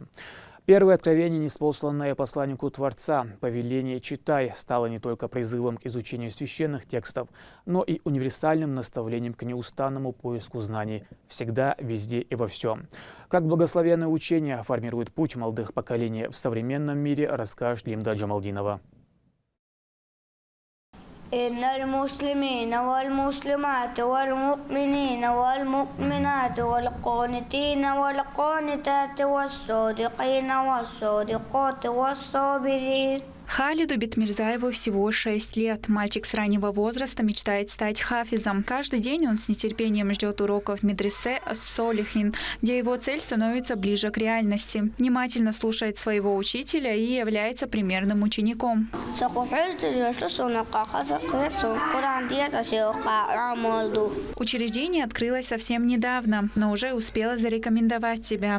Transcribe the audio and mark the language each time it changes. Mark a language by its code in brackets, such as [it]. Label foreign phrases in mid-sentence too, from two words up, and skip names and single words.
[ru] Первое откровение, ниспосланное посланнику Творца, повеление «Читай», стало не только призывом к изучению священных текстов, но и универсальным наставлением к неустанному поиску знаний всегда, везде и во всем. Как благословенное учение формирует путь молодых поколений в современном мире, расскажет Лимда Джамалдинова. [ar] إن المسلمين والمسلمات والمؤمنين والمؤمنات والقانتين والقانتات والصادقين والصادقات والصابرين. [ru] Халиду Битмирзаеву всего 6 лет. Мальчик с раннего возраста мечтает стать хафизом. Каждый день он с нетерпением ждет уроков в медресе ас-Солихин, где его цель становится ближе к реальности. Внимательно слушает своего учителя и является примерным учеником. Учреждение открылось совсем недавно, но уже успело зарекомендовать себя.